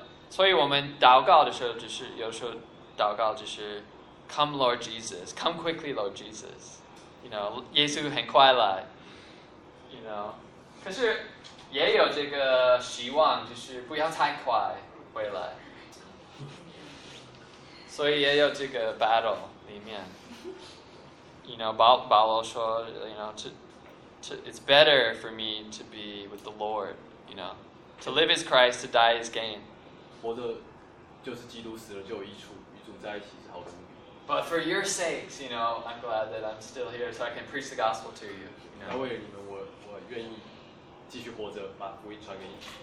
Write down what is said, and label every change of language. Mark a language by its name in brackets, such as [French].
[Chinese] 所以我们祷告的时候，就是有时候祷告就是 [English] Come Lord Jesus, Come quickly Lord Jesus, you know, [Chinese] 耶稣很快来， you know, 可是也有这个希望，就是不要太快回来，所以也有这个 battle 里面， you know, 保罗说， you know, [English] it's better for me to be with the Lord, you know, to live is Christ, to die is gain. [Chinese] 活着就是基督，死了就有益处，与主在一起是好处。 [English] But for your sakes, you know, I'm glad that I'm still here so I can preach the gospel to you. [Chinese] 为了你们，我愿意继续活着，把福音传给你。